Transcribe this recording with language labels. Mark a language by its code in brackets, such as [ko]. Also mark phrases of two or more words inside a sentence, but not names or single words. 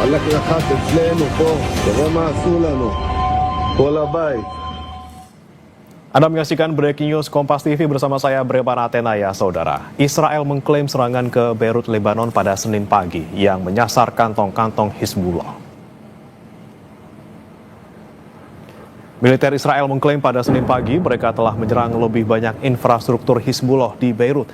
[he] אחת אצלנו פה, תראה מה עשו לנו, כל הבית. [id] Anda menyaksikan Breaking News Kompas TV bersama saya Brepan Atenaya, Saudara. Israel mengklaim serangan ke Beirut, Lebanon pada Senin pagi yang menyasar kantong-kantong Hizbullah. Militer Israel mengklaim pada Senin pagi mereka telah menyerang lebih banyak infrastruktur Hizbullah di Beirut.